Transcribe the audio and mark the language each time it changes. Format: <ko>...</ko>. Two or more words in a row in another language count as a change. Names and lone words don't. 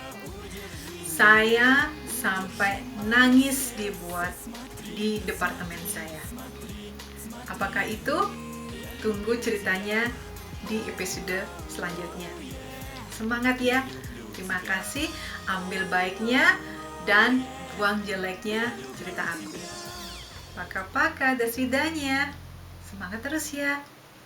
<id>Saya sampai nangis dibuat di departemen saya. Apakah itu? Tunggu ceritanya di episode selanjutnya. Semangat ya. Terima kasih. Ambil baiknya dan buang jeleknya cerita aku.</id> <ru>Пока-пока, до свидания.</ru> <id>Semangat terus ya.</id>